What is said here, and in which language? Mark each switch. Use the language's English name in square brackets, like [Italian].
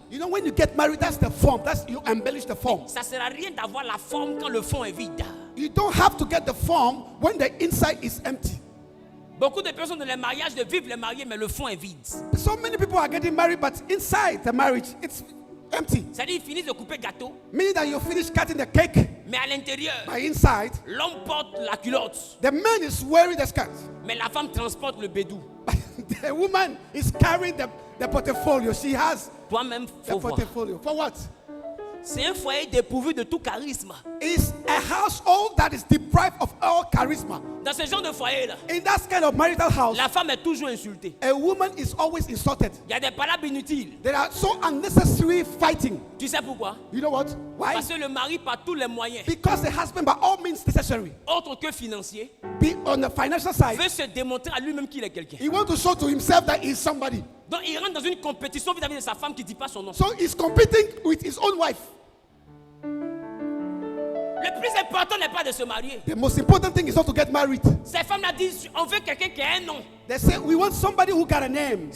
[English] You know, when you get married, that's the form. That's you embellish the form. [French] Ça ne sert à rien d'avoir la forme quand le fond est vide. [English] You don't have to get the form when the inside is empty. [French] Beaucoup de personnes dans les mariages de vivent les mariés, mais le fond est vide. [English] So many people are getting married, but inside the marriage, it's empty. [French] C'est-à-dire ils finissent de couper gâteau, [English] Meaning that you finish cutting the cake, [French] mais à l'intérieur, [English] but inside, [French] l'homme porte la culotte, [English] the man is wearing the skirt. [French] mais la femme transporte le bédou. [English] The woman is carrying the portfolio. She has [French] Toi-même, [English] the [French] faut voir. [English] portfolio. For what? [French] C'est un foyer dépourvu de tout charisme. [English] It's a household that is deprived of all charisma. [French] Dans ce genre de foyer-là, [English] In that kind of marital house, [French] la femme est toujours insultée. [English] a woman is always insulted. [French] Il y a des palabres inutiles. [English] There are so unnecessary fighting. [French] Tu sais pourquoi? [English] You know what? Why? [French] Parce que le mari, par tous les moyens, [English] Because the husband, by all means necessary, [French] autres que financiers, [English] be on the financial side, [French] veut se démontrer à lui-même qu'il est quelqu'un. [English] he wants to show to himself that he's somebody. [French] Donc il rentre dans une compétition vis-à-vis de sa femme qui ne dit pas son nom. [English] So he's competing with his own wife. [French] Le plus important n'est pas de se marier. [English] The most important thing is not to get married. [French] Ces femmes-là disent, on veut quelqu'un qui a un nom. [English] They say we want somebody who got a name. A